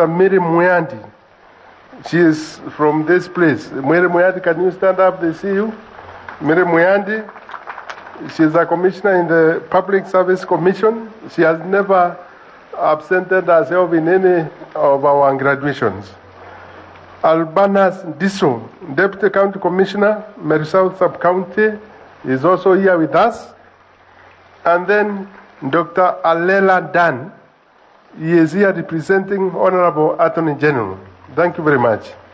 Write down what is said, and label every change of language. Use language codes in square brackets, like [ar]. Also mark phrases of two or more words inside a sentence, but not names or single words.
[en] Miri Muyandi. She is from this place. Miri Muyandi, can you stand up? They see you. Miri Muyandi, she is a commissioner in the Public Service Commission. She has never absented herself in any of our graduations. Albanas Diso, Deputy County Commissioner, Mary South Sub-County, is also here with us. And then Dr. Alela Dan, he is here representing Honorable Attorney General. Thank you very much.